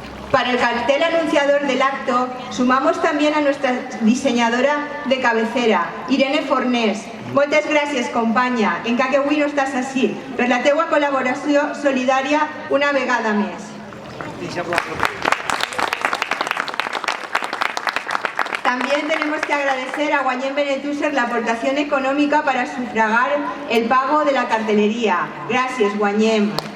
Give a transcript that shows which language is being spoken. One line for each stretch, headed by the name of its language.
Spanish: Para el cartel anunciador del acto sumamos también a nuestra diseñadora de cabecera, Irene Fornés.
Catalan: Moltes gràcies, companya, encara que avui no estàs així, per la teua col·laboració solidària una vegada més.
Spanish: También tenemos que agradecer a Guanyem Benetússer la aportación económica para sufragar el pago de la cartelería. Gracias, Guanyem.